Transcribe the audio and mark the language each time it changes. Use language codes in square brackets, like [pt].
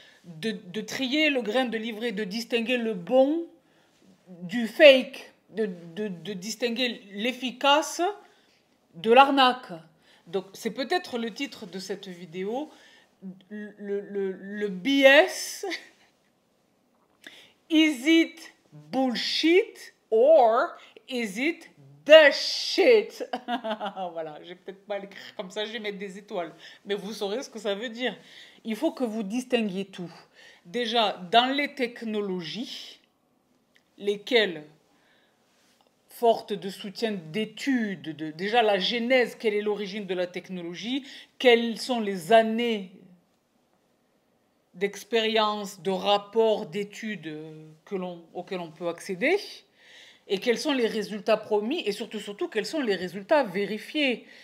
[fr] de trier le grain de livret, de distinguer le bon du fake, de distinguer l'efficace de l'arnaque. Donc c'est peut-être le titre de cette vidéo, le BS. [en] Is it bullshit or is it the shit? [fr] Voilà, je vais peut-être pas l'écrire comme ça, je vais mettre des étoiles. Mais vous saurez ce que ça veut dire. Il faut que vous distinguiez tout. Déjà, dans les technologies, lesquelles, fortes de soutien d'études, déjà la genèse, quelle est l'origine de la technologie, quelles sont les années d'expérience, de rapports, d'études auxquels on peut accéder, et quels sont les résultats promis, et surtout, quels sont les résultats vérifiés.